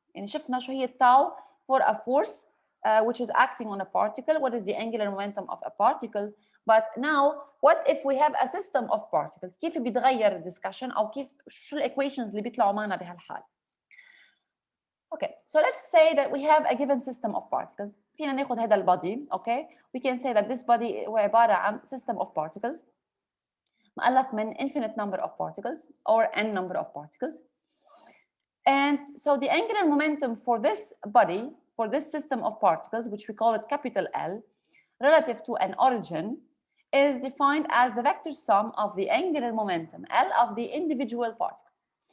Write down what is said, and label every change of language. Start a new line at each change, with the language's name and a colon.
Arabic: يعني شفنا شو هي التاو
English: for a force which is acting on a particle, what is the angular momentum of a particle. But now what if we have a system of particles,
Arabic: كيف بيتغير الدسكشن او كيف شو الايكويشنز اللي بيطلعوا معنا بهالحال.
English: Okay, so let's say that we have a given system of particles.
Arabic: فينا ناخذ هذا البادي.
English: Okay, we can say that this body
Arabic: هو عباره عن
English: system of particles
Arabic: مؤلف من
English: infinite number of particles or n number of particles. And so the angular momentum for this body, for this system of particles, which we call it capital L, relative to an origin, is defined as the vector sum of the angular momentum L of the individual particles.